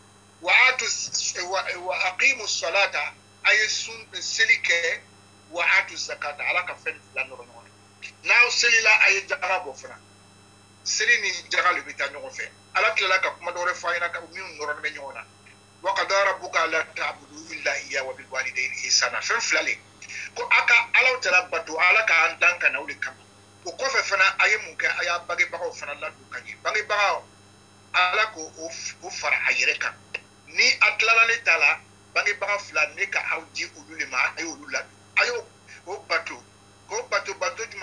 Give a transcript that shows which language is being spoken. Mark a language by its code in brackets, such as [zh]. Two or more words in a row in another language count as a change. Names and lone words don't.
[ar] وأقيموا الصلاة [bm] a ye seli kɛ [ar] وآتوا الزكاة [bm] ala ka fɛn fila nɔrɔ ɲɔgɔn na n'aw selila a ye jaga bɔ fana seli ni jaga le bɛ taa ɲɔgɔn fɛ ala tilala ka kuma dɔ wɛrɛ fɔ an ɲɛna ka minnu nɔrɔlen bɛ ɲɔgɔn na [ar] وقضى ربك ألا تعبدوا إلا إياه وبالوالدين إحسانا [bm] fɛn fila le ko a ka alaw tala bato ala ka an dan ka na o de kama o kɔfɛ fana a ye mun kɛ a y'a bangebagaw fana ladon ka ɲɛ bangebagaw ala ko o fara a yɛrɛ kan ni a tilala ne ta la bangebaga fila ne ka aw di olu le ma a y'olu ladon a y'o bato k'o bato jumɛn